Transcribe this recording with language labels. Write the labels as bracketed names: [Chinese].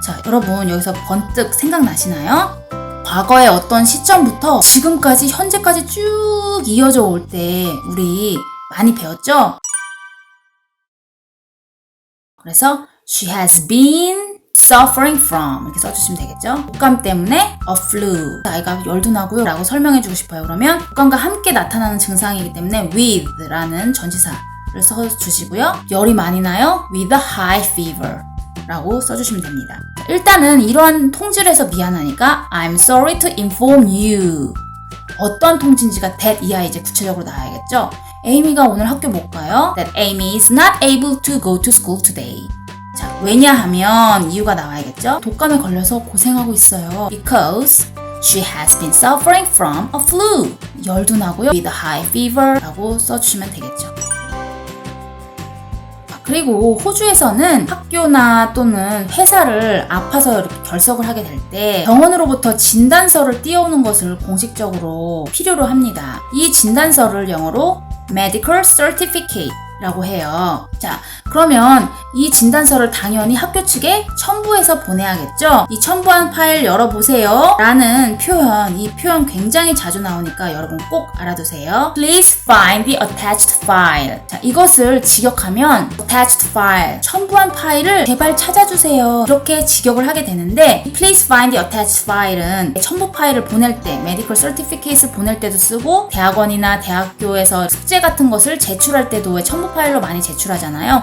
[Korean] 자, 여러분 여기서 번뜩 생각나시나요? 과거의 어떤 시점부터 지금까지 현재까지 쭉 이어져 올 때 우리 많이 배웠죠? 그래서 [English] she has been suffering from [Korean] 이렇게 써주시면 되겠죠. 독감 때문에 [English] a flu [Korean] 아이가 열도 나고요 라고 설명해주고 싶어요. 그러면 독감과 함께 나타나는 증상이기 때문에 with 라는 전치사를 써주시고요. 열이 많이 나요? [English] with a high fever [Korean] 라고 써주시면 됩니다. 일단은 이러한 통지를 해서 미안하니까 [English] I'm sorry to inform you. [Korean] 어떤 통지인지가 that 이하에 이제 구체적으로 나와야겠죠. 에이미가 오늘 학교 못 가요. [English] That Amy is not able to go to school today. [Korean] 자, 왜냐하면 이유가 나와야겠죠. 독감에 걸려서 고생하고 있어요. [English] Because she has been suffering from a flu. [Korean] 열도 나고요. [English] With a high fever [Korean] 라고 써주시면 되겠죠. 그리고 호주에서는 학교나 또는 회사를 아파서 이렇게 결석을 하게 될 때 병원으로부터 진단서를 띄워오는 것을 공식적으로 필요로 합니다. 이 진단서를 영어로 Medical Certificate 라고 해요. 자, 그러면 이 진단서를 당연히 학교 측에 첨부해서 보내야겠죠? 이 첨부한 파일 열어보세요 라는 표현, 이 표현 굉장히 자주 나오니까 여러분 꼭 알아두세요. [English] Please find the attached file. [Korean] 자, 이것을 직역하면 [English] attached file, [Korean] 첨부한 파일을 제발 찾아주세요. 이렇게 직역을 하게 되는데 [English] Please find the attached file [Korean] 은 첨부 파일을 보낼 때, medical certificate을 보낼 때도 쓰고 대학원이나 대학교에서 숙제 같은 것을 제출할 때도 첨부 파일로 많이 제출하잖아요.